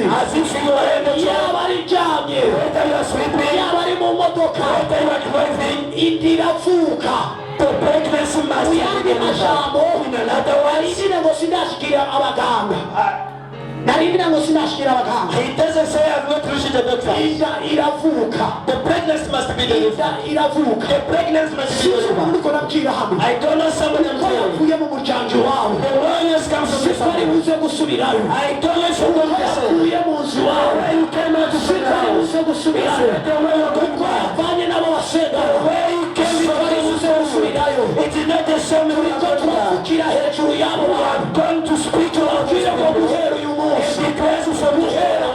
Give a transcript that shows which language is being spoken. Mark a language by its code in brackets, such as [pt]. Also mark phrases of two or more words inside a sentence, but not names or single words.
[rn] yaba ari ryamye yaba ari mu modoka indi iravuka mu yandi majambo narindire ngo sindashikira abaganga narindire ngo sindashikira abaganga inda iravuka inda iravuka uriko nabwira hamwe ko yavuye mu muryango wawe siko ari buze gusubirayo yavuye mu nzu wawe siko ari buze gusubirayo kuko yavanye n'abo wasengayo siko ari buze gusubirayo turiko turavukira hejuru y'abo bantu turabwira ngo guhera uyu munsi guhera